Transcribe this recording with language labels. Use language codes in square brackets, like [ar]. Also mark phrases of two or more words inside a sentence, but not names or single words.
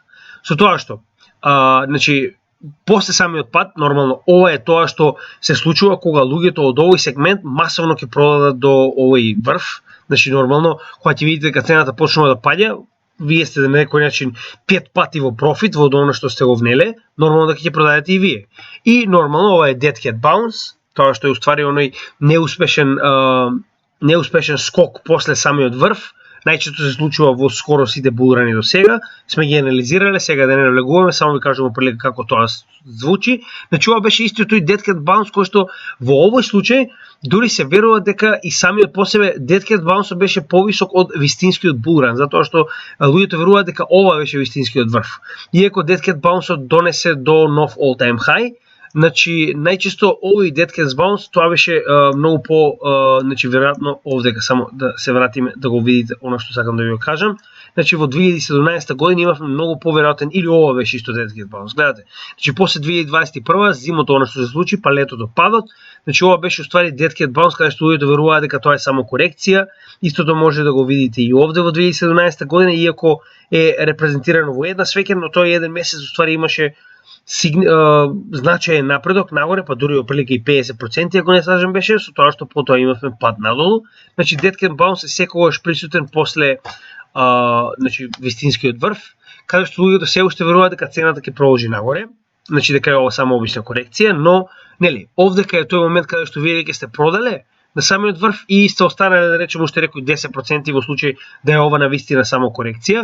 [mk] Со тоа што значи после самиот пат, нормално, ова е тоа што се случува кога луѓето од овој сегмент масовно ќе продадат до овој врв. Значи нормално, кога ќе видите дека цената почнува да паѓа, вие сте на некој начин 5 пати во профит во она што сте го внеле, нормално дека ќе продадете и вие. И нормално ова е [en] dead cat bounce, [mk] тоа што е уствари оној неуспешен скок после самиот врв. Најчесто се случува во скоро сите булрани до сега. Сме ги анализирале, сега да не навлегуваме, само ви кажувам прилика како тоа звучи. Значи ова беше истиот тој [en] dead cat bounce [mk] кој што во овој случај дури се верува дека и самиот по себе [en] dead cat bounce [mk] беше повисок од вистинскиот булран, затоа што луѓето веруваат дека ова беше вистинскиот врв. Иако [en] dead cat bounce [mk] донесе до нов [en] all time high, [mk] значи најчесто овој [en] dead cat bounce [mk] тоа беше многу по значи веројатно овдека само да се вратиме да го видите она што сакам да ви го кажам. Значи во 2017 година имавме многу поверојатен или ова беше исто [en] dead cat bounce. [mk] Гледате. Значи после 2021 зимото она што се случи, па летото падот, значи ова беше уствари [en] dead cat bounce [mk] каде што луѓето веруваат дека тоа е само корекција. Истото може да го видите и овде во 2017 година, иако е репрезентирано во една свеќа, но тој еден месец уствари имаше значаен напредок нагоре, па дури оприлика и 50%, ако не сажем беше, со тоа што потоа имавме пад надолу. Значи [en] dead cat bounce [mk] е секогаш присутен после значи вистинскиот врв, каде што луѓето се уште веруваат дека цената ќе продолжи нагоре, значи дека е ова само обична корекција, но нели, овдека е тој момент каде што вие веќе сте продале на самиот врв и сте останале да речеме уште некои 10% во случај да е ова навистина само корекција.